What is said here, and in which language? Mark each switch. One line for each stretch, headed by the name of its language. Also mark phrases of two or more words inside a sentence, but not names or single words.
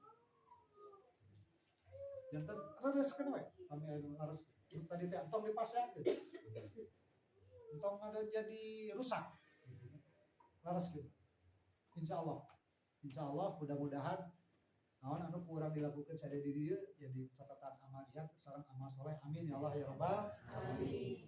Sundanese: Janten rereskeun we, kami anu rereskeun. Tadi teh entong dipasangkeun. Entong ada jadi rusak. Rereskeun. Insyaallah mudah-mudahan naon anu kurang dilakukan sadaya di dieu jadi catatan amaliyah sareng amal soleh.
Arabic: Amin ya Allah ya rabbal alamin.